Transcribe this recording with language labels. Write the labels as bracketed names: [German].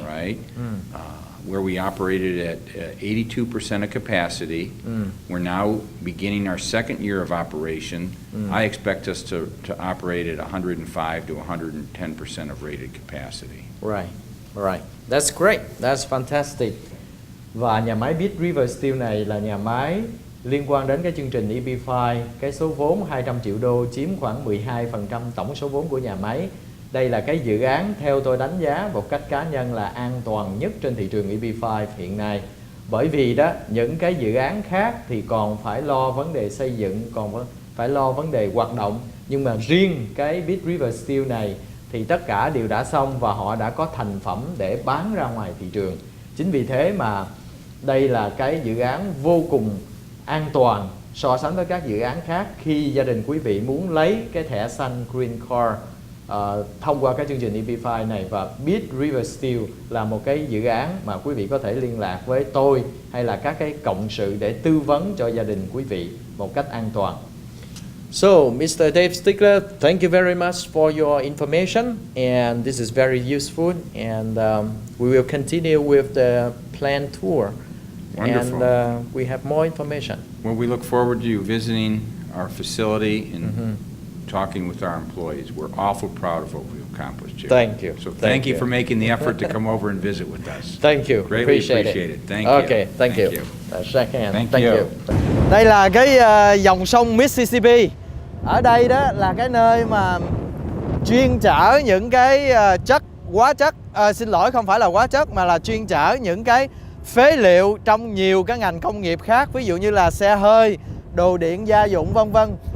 [English] all right? where we operated at 82% of capacity. We're now beginning our second year of operation. I expect us to operate at 105 to 110% of rated capacity. Right, right. That's great. That's fantastic. [Vietnamese] Và nhà máy Beat River Steel này là nhà máy liên quan đến cái chương trình EB5. Cái số vốn 200 triệu đô chiếm khoảng 12% tổng số vốn của nhà máy. Đây là cái dự án theo tôi đánh giá một cách cá nhân là an toàn nhất trên thị trường EB5 hiện nay. Bởi vì đó, những cái dự án khác thì còn phải lo vấn đề xây dựng, còn phải lo vấn đề hoạt động. Nhưng mà riêng cái Beat River Steel này thì tất cả đều đã xong và họ đã có thành phẩm để bán ra ngoài thị trường. Chính vì thế mà đây là cái dự án vô cùng an toàn so sánh với các dự án khác khi gia đình quý vị muốn lấy cái thẻ xanh Green Card thông qua cái chương trình EB5 này. Và Beat River Steel là một cái dự án mà quý vị có thể liên lạc với tôi hay là các cái cộng sự để tư vấn cho gia đình quý vị một cách an toàn. [English] So, Mr. Dave Stickler, thank you very much for your information, and this is very useful, and we will continue with the planned tour. Wonderful. And we have more information. Well, we look forward to you visiting our facility and talking with our employees. We're awful proud of what we've accomplished here. Thank you. So thank you for making the effort to come over and visit with us. Thank you. Greatly Appreciate appreciate it. Thank you. Okay, thank you. Shake hand. Thank you. [Vietnamese] Đây là cái dòng sông Mississippi. Ở đây đó là cái nơi mà chuyên chở những cái hóa chất, xin lỗi không phải là hóa chất mà là chuyên chở những cái phế liệu trong nhiều cái ngành công nghiệp khác, ví dụ như là xe hơi, đồ điện gia dụng vân vân.